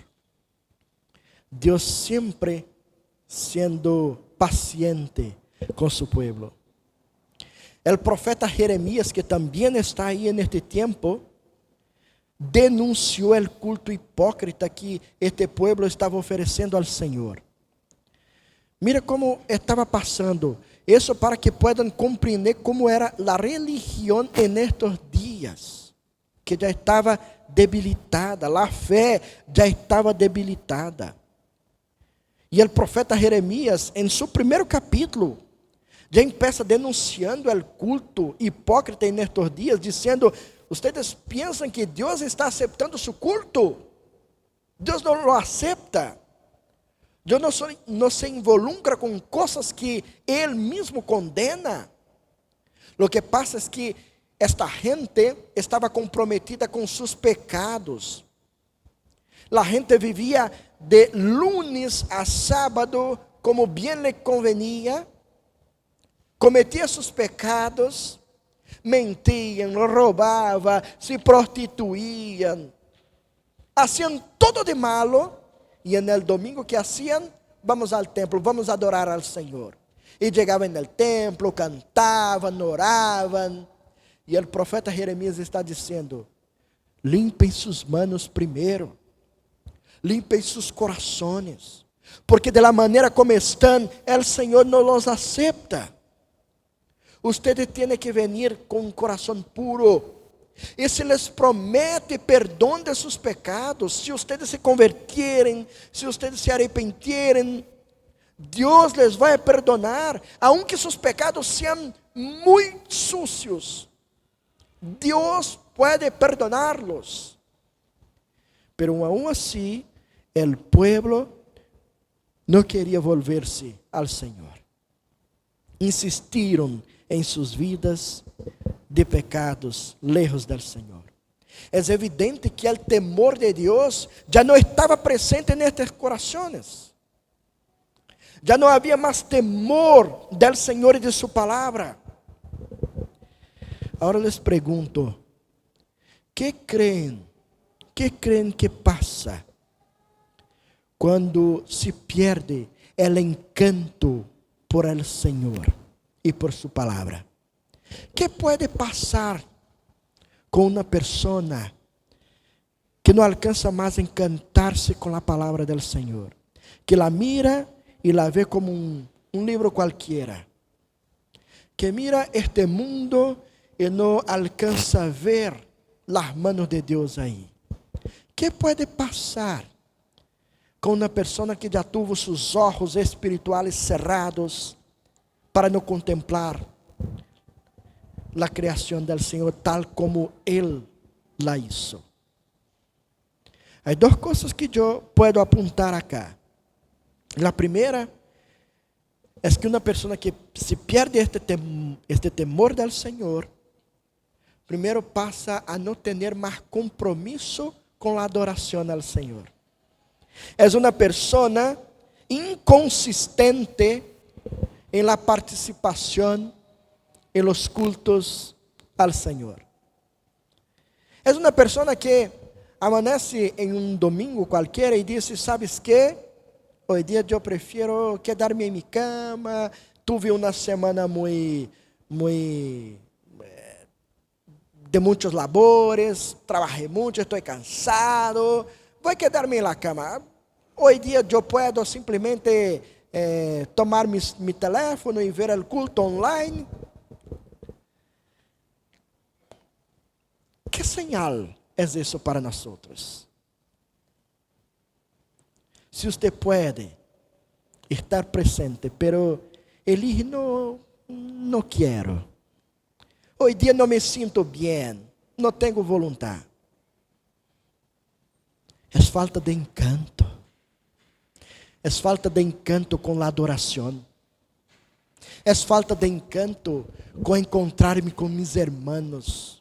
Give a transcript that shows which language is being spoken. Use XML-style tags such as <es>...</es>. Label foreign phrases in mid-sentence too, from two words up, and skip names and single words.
<es>Dios siempre siendo paciente con su pueblo. El profeta Jeremías, que también está ahí en este tiempo, denunció el culto hipócrita que este pueblo estaba oferecendo al Señor.</es> <pt>Mira como estava passando.</pt> <es>Eso para que puedan comprender cómo era la religión en estos días, que ya estaba debilitada, la fe ya estaba debilitada.</es> <pt>E o profeta Jeremias, em seu primeiro capítulo, já começa denunciando o culto hipócrita em estes dias, dizendo: "Ustedes pensam que Deus está aceptando seu culto? Deus não</pt> <es>lo acepta.</es> <pt>Deus não se involucra com coisas que Ele mesmo condena.</pt> <es>Lo que</es> <pt>passa é que esta gente estava comprometida com seus pecados.</pt> <es>La gente vivia de lunes a sábado como bien le convenía,</es> <pt>cometia seus pecados, mentiam, roubavam, se prostituíam,</pt> <es>hacían todo de malo, e en el domingo que hacían, vamos al templo, vamos a adorar al Senhor.</es> <pt>E chegavam no templo, cantavam, oravam, e o profeta Jeremias está dizendo: limpem suas manos primeiro, limpem seus corações, porque</pt> <es>de la</es> <pt>maneira como estão, o Senhor não los acepta.</pt> <es>Ustedes tienen que venir</es> <pt>com um coração puro, e</pt> <es>se les promete</es> <pt>perdão de seus pecados, se ustedes se convertirem, se ustedes se arrepentierem, Deus les vai perdonar, aunque seus pecados sejam muito sucios, Deus pode perdoná-los.</pt> <es>Pero aún así, el pueblo no quería volverse al Señor. Insistieron en sus vidas de pecados, lejos del Señor. Es evidente que el temor de Dios ya no estaba presente en estos corazones. Ya no había más temor del Señor y de su palabra. Ahora les pregunto, ¿qué creen que pasa quando se pierde</es> <pt>o encanto</pt> <es>por el Senhor</es> <pt>e por sua palavra? Que pode passar com uma pessoa que não alcança mais encantar-se com a palavra do Senhor,</pt> <es>que la mira</es> <pt>e la vê como um livro qualquer, que mira este mundo e não alcança a ver as manos de Deus aí? Que pode passar com uma pessoa que já teve seus olhos espirituais cerrados para não contemplar a criação do Senhor tal como Ele</pt> <es>la hizo?</es> <pt>Há duas coisas que eu posso apontar acá. A primeira é que uma pessoa que se perde este temor do Senhor, primeiro passa a não ter mais compromisso com a adoração ao Senhor. É uma pessoa inconsistente em la participação em los cultos al Senhor. É uma pessoa que amanece em um domingo qualquer e diz:</pt> <es>¿sabes qué?</es> <pt>Hoy dia eu prefiro quedar-me em minha cama, tuve uma semana muito de muitos labores, trabalhei muito, estou cansado, vou quedar-me na cama. Hoje dia eu posso simplesmente tomar meu teléfono e ver o culto online. Que señal é isso para nós? Se você pode estar presente,</pt> <es>pero elige</es> <pt>não quero. Hoje dia não me sinto bem, não tenho vontade. É falta de encanto. É falta de encanto com a adoração. É falta de encanto com encontrar-me com meus irmãos.</pt>